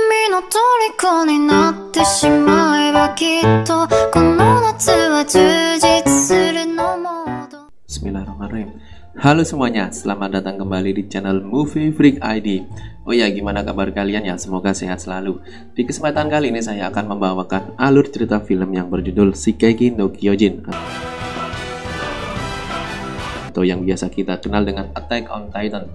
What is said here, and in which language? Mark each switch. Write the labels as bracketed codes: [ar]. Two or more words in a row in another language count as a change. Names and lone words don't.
[ja] の虜になってしまえばきっとこの夏は充実するのモード。 [id] Bismillahirrahmanirrahim. Halo semuanya, selamat datang kembali di channel Movie Freak ID. Oh ya, gimana kabar kalian ya? Semoga sehat selalu. Di kesempatan kali ini saya akan membawakan alur cerita film yang berjudul Shingeki no Kyojin, atau yang biasa kita kenal dengan Attack on Titan.